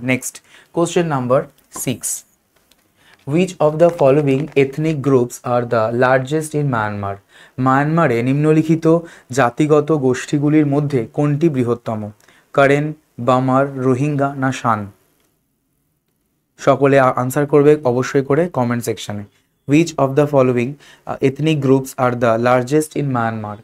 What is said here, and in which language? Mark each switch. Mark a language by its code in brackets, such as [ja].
[en] Next, question number 6, Which of the following ethnic groups are the largest in Myanmar? [bn] মায়ানমারে নিম্নলিখিত জাতিগত গোষ্ঠীগুলির মধ্যে কোনটি বৃহত্তম? কারেন, বামার, রোহিঙ্গা, না শান? সকলে আনসার করবে অবশ্যই করে কমেন্ট সেকশনে। [en] Which of the following ethnic groups are the largest in Myanmar?